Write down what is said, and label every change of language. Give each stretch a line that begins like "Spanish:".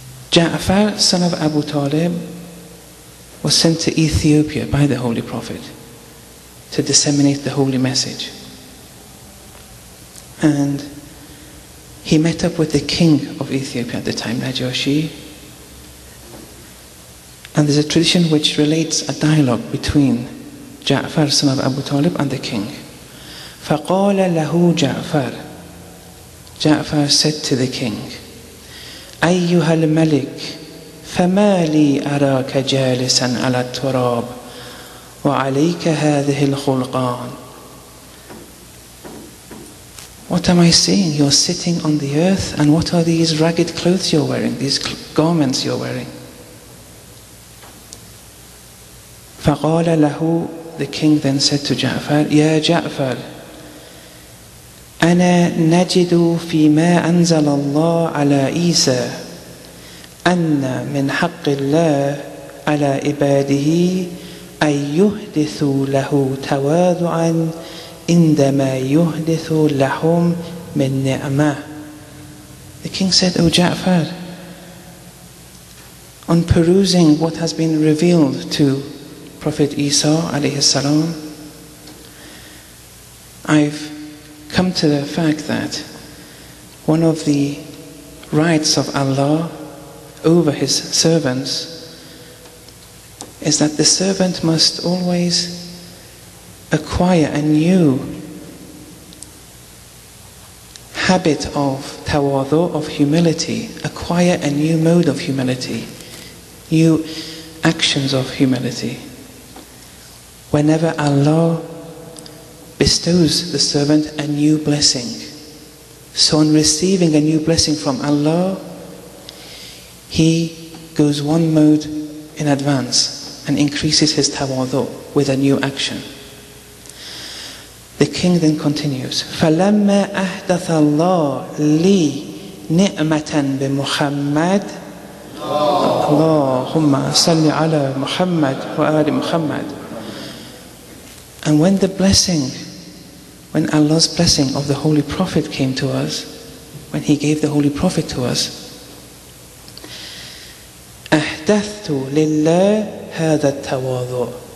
English: Ja'far, son of Abu Talib, was sent to Ethiopia by the Holy Prophet to disseminate the holy message. And he met up with the king of Ethiopia at the time, Najashi. And there's a tradition which relates a dialogue between Ja'far, son of Abu Talib, and the king.
Arabic: فَقَالَ لَهُ جَعْفَرُ
English: Ja'far said to the king,
Arabic: أَيُّهَا الْمَلِكُ فَمَا لِي أَرَاكَ جَالِسًا عَلَى التُّرَابِ وَعَلَيْكَ هَذِهِ الْخُلْقَانِ.
English: What am I seeing? You're sitting on the earth, and what are these ragged clothes you're wearing, these garments you're wearing?
Arabic: فَقَالَ لَهُ
English: The king then said to Ja'far,
Arabic: يَا جَعْفَرُ أَنَا نَجِدُ فِي مَا أَنزَلَ اللَّهُ عَلَى عِيسَى أَنَّ مِنْ حَقِّ اللَّهِ عَلَى عِبَادِهِ أَن يُحْدِثُوا لَهُ تَوَاضُعًا عندما يحدث لهم من نعمة.
English: The king said, O Ja'far, on perusing what has been revealed to Prophet Isa alayhi salam, I've come to the fact that one of the rights of Allah over his servants is that the servant must always acquire a new habit of tawadu, of humility, acquire a new mode of humility, new actions of humility. Whenever Allah bestows the servant a new blessing, so on receiving a new blessing from Allah, he goes one mode in advance and increases his tawadu with a new action. The king then continues,
Arabic: فَلَمَّا أَحْدَثَ اللَّهُ لِي نِعْمَةً بِمُحَمَّدٍ اللهم صل على محمد وآل محمد.
English: And when the blessing, when Allah's blessing of the Holy Prophet came to us, when he gave the Holy Prophet to us,
Arabic: أَحْدَثْتُ لِلَّهِ هَذَا التَّوَاضُعُ.